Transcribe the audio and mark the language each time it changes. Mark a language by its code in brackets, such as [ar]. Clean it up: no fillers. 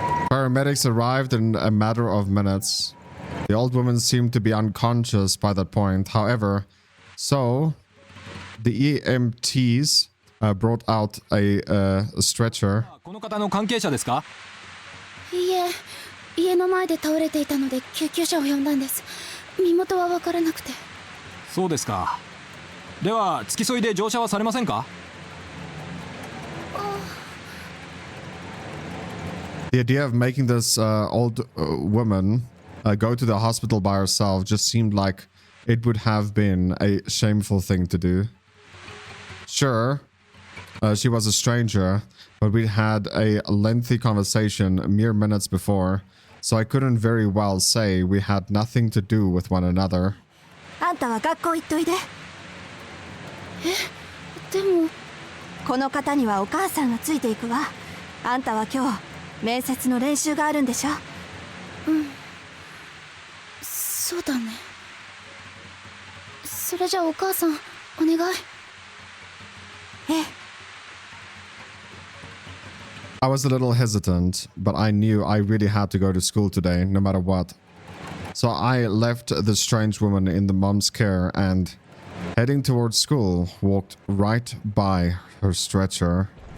[en] Paramedics arrived in a matter of minutes. The old woman seemed to be unconscious by that point. However, so the EMTs brought out a stretcher. [ja] この方の関係者ですか？いいえ、家の前で倒れていたので救急車を呼んだんです。身元は分からなくて。そうですか。では付き添いで乗車はされませんか？ [en] The idea of making this old woman go to the hospital by herself just seemed like it would have been a shameful thing to do. Sure, she was a stranger, but we had a lengthy conversation mere minutes before, so I couldn't very well say we had nothing to do with one another. [ja] あんたは学校行っといで。でもこの方にはお母さんがついていくわ。あんたは今日面接の練習があるんでしょ？うん、そうだね。それじゃあお母さん、お願い。ええ。 [en] I was a little hesitant, but I knew I really had to go to school today, no matter what. So I left the strange woman in the mom's care and, heading towards school, walked right by her stretcher.